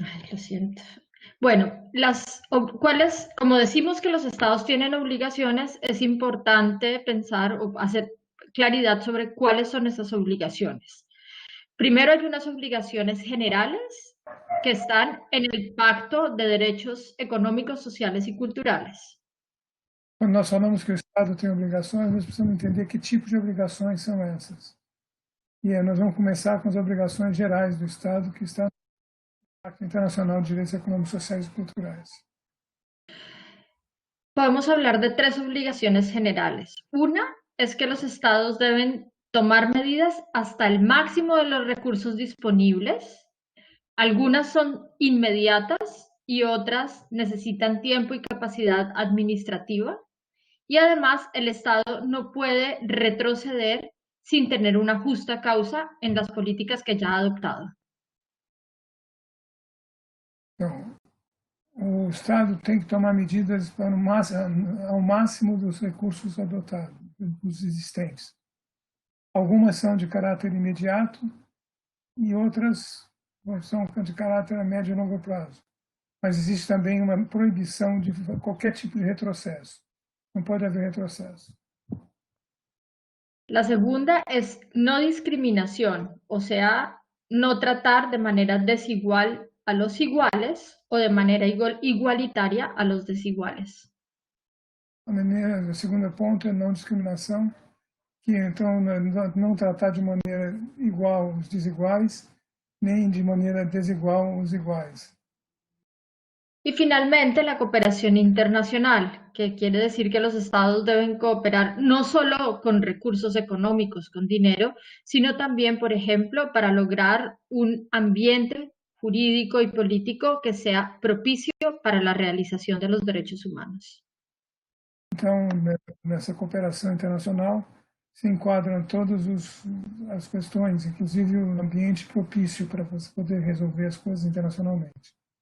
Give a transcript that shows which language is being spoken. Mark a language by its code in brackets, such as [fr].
[es] Lo siento. Bueno, como decimos que los estados tienen obligaciones, es importante pensar o hacer claridad sobre cuáles son esas obligaciones. Primero, hay unas obligaciones generales que están en el Pacto de Derechos Económicos, Sociales y Culturales. [pt] Quando nós falamos que o Estado tem obrigações, nós precisamos entender que tipo de obrigações são essas. E nós vamos começar com as obrigações gerais do Estado, que está no Pacto Internacional de Direitos Econômicos, Sociais e Culturais. [es] Podemos hablar de tres obligaciones generales. Una es que los estados deben tomar medidas hasta el máximo de los recursos disponibles. Algunas son inmediatas y otras necesitan tiempo y capacidad administrativa. Y además, el Estado no puede retroceder sin tener una justa causa en las políticas que ya ha adoptado. [pt] Então, o Estado tem que tomar medidas para ao máximo dos recursos adotados, dos existentes. Algumas são de caráter imediato e outras são de caráter a médio e longo prazo. Mas existe também uma proibição de qualquer tipo de retrocesso. [es] No puede haber retroceso. La segunda es no discriminación, o sea, no tratar de manera desigual a los iguales o de manera igualitaria a los desiguales. [pt] o segundo ponto é não discriminação, que então não tratar de maneira igual os desiguais, nem de maneira desigual os iguais. [es] Y finalmente, la cooperación internacional, que quiere decir que los estados deben cooperar no solo con recursos económicos, con dinero, sino también, por ejemplo, para lograr un ambiente jurídico y político que sea propicio para la realización de los derechos humanos. [pt] Então, nessa cooperação internacional, se enquadram todas as questões, inclusive o ambiente propício para você poder resolver as coisas internacionalmente.